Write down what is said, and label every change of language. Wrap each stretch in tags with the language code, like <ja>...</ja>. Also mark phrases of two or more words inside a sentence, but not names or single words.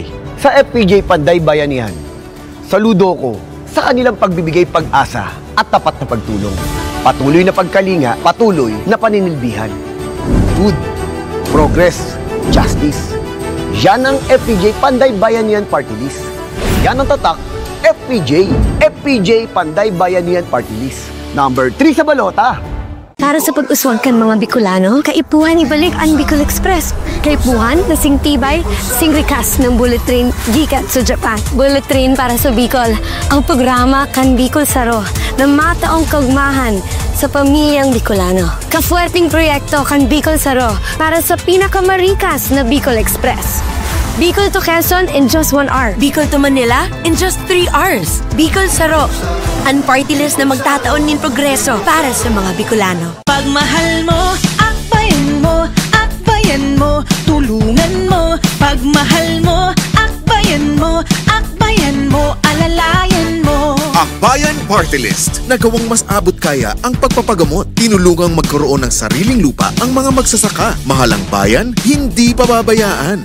<tl>Sa FPJ Panday Bayanihan, saludo ko sa kanilang pagbibigay pag-asa at tapat na pagtulong. Patuloy na pagkalinga, patuloy na paninilbihan.</tl> <en>Good, progress, justice.</en> <tl>Yan ang FPJ Panday Bayanihan Party List. Yan ang tatak, FPJ. FPJ Panday Bayanihan Party List. Number 3 sa balota.</tl> <bik>Para sa pag-uswag kan mga Bicolano, kaipuhan ibalik ang Bicol Express. Kaipuhan na sing tibay, sing rikas ng</bik> <en>bullet train</en> <bik>gikat sa Japan.</bik> <en>Bullet train</en> <bik>para sa Bicol, ang programa kan Bicol Saro na mataong kaugmahan sa pamilyang Bicolano. Kafuerting proyekto kan Bicol Saro para sa pinakamarikas na Bicol Express.</bik> <en>Bicol to Quezon in just 1 hour. Bicol to Manila in just 3 hours.</en> <bik>Bicol Saro, ang party list na magtataon ng progreso para sa mga Bicolano.</bik> <tl>Pagmahal mo, akbayan mo, akbayan mo, tulungan mo. Pagmahal mo, akbayan mo, akbayan mo, alalayan mo. Akbayan Party List. Nagawang mas abot kaya ang pagpapagamot. Tinulungang magkaroon ng sariling lupa ang mga magsasaka. Mahalang bayan, hindi pababayaan.</tl>